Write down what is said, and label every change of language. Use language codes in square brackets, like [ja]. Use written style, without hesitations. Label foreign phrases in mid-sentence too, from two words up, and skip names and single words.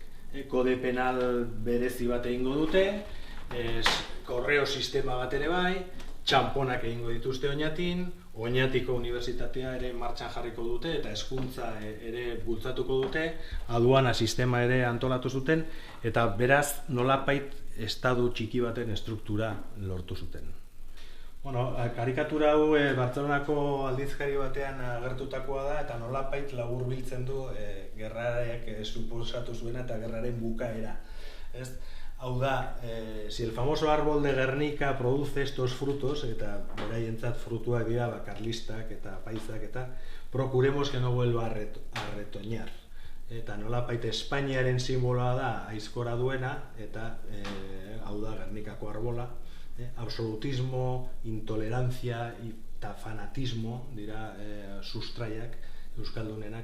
[eu] Kode penal berezi bat egingo dute, korreo sistema bat ere bai, txamponak egingo dituzte Oñatin, Oñatiko unibertsitatea ere martxan jarriko dute eta hezkuntza ere bultzatuko dute, aduana sistema ere antolatu zuten, eta beraz nolapait estadu txiki baten estruktura lortu zuten. Karikatura hau Bartzelonako aldizkari batean agertutakoa da eta nolapait laburbiltzen du gerrareak suposatu zuena eta gerraren bukaera. Hau da, [es] si el famoso árbol de Guernica produce estos frutos, [eu] eta beraientzat frutuak dira karlistak eta paizak, eta [es] procuremos que no vuelva a retoñar. [eu] Eta nolapait Espainiaren simboloa da aizkora duena, eta hau da Gernikako arbola, absolutismo, intolerancia eta fanatismo dira sustraiak euskaldunenak.